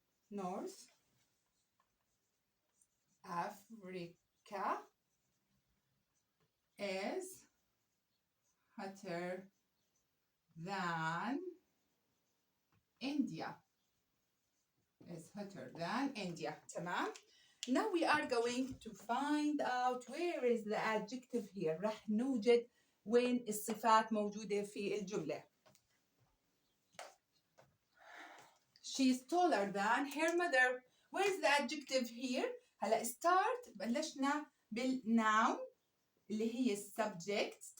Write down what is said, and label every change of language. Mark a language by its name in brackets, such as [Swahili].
[English] North Africa is hotter than India. Is hotter than India. تمام. Now we are going to find out where is the adjective here. [Arabic] راح نوجد وين الصفات موجودة في الجملة. [English] She is taller than her mother. Where is the adjective here? [Arabic] هلا start بلشنا بالnoun اللي هي subject.